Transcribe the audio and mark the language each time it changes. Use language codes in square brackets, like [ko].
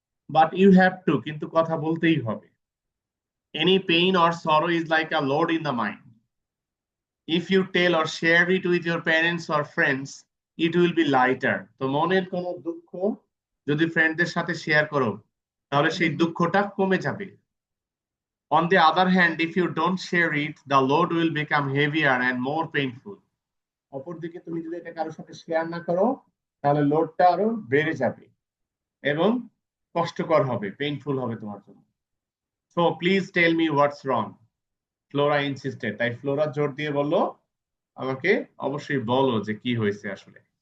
[en] but you have to, [bn] কিন্তু কথা বলতেই হবে। [en] Any pain or sorrow is like a load in the mind. If you tell or share it with your parents or friends, it will be lighter. [bn] তো মনের কোনো দুঃখ যদি ফ্রেন্ডদের সাথে শেয়ার করো, তাহলে সেই দুঃখটা কমে যাবে। [en] On the other hand, if you don't share it, the load will become heavier and more painful. [bn] অপরদিকে তুমি যদি এটা কারোর সাথে শেয়ার না করো, তাহলে লোডটা আরো বেড়ে যাবে এবং কষ্টকর হবে, পেইনফুল হবে তোমার জন্য। [en] So please tell me what's wrong, Flora insisted. [bn] তাই ফ্লোরা জোর দিয়ে বলল, আমাকে অবশ্যই বলো যে কি হয়েছে আসলে।